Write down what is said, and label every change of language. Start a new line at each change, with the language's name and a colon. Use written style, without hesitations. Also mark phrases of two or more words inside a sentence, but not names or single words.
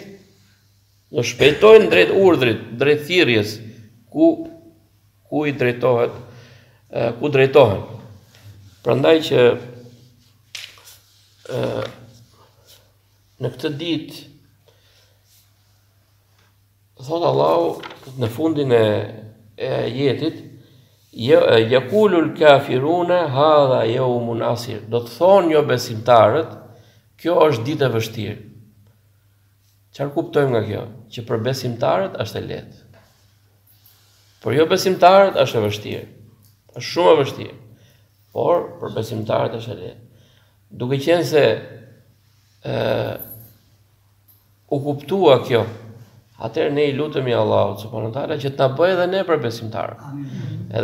Albanian: Do shpejtojnë drejt urdhrit, drejt thirrjes, ku I drejtohet, ku drejtohen. Prandaj që në këtë ditë thot Allahu në fundin e ajetit,
Arabic: يقول الكافرون هذا يوم عسر.
Albanian: Do të thonë jo besimtarët, kjo është ditë e vështirë. Çfarë kuptojmë nga kjo? Që për besimtarët është e lehtë. Por jo besimtarët është e vështirë. Është shumë e vështirë. Por për besimtarët është e lehtë. Duke qenë se u kuptua kjo, atëherë ne I lutemi Allahut
Arabic: سبحانه وتعالى
Albanian: që të na bëjë edhe ne për besimtarë.